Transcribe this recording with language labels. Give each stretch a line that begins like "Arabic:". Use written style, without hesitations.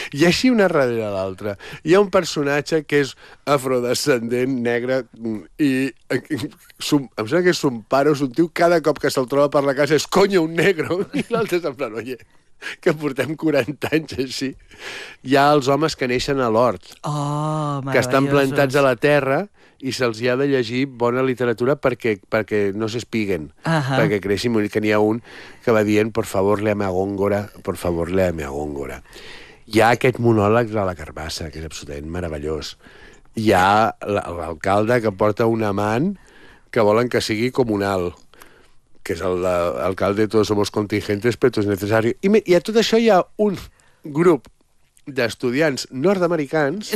Catalan: I així una darrere a l'altra. Hi ha un personatge que és afrodescendent, negre, i em sembla que és un pare, és un tio, cada cop que se'l troba per la casa és,
Spanish: coño, un negro!
Catalan: I l'altre és en plan, oye, que portem 40 anys així. Hi ha els homes que neixen a l'hort. Oh, meravellosos. Que estan plantats a la terra... i se'ls ha de llegir bona literatura perquè no s'espiguen, perquè creixin. Vull dir que n'hi ha un que va dient
Spanish: por favor, léame a Góngora,
Catalan: por favor, léame a Góngora. Hi ha aquest monòleg de la carbassa, que és absolutament meravellós. Hi ha l'alcalde que porta un amant que volen que sigui comunal, que és l'alcalde de
Spanish: todos somos contingentes, pero todo es necesario.
Catalan: I a tot això hi ha un grup d'estudiants nord-americans,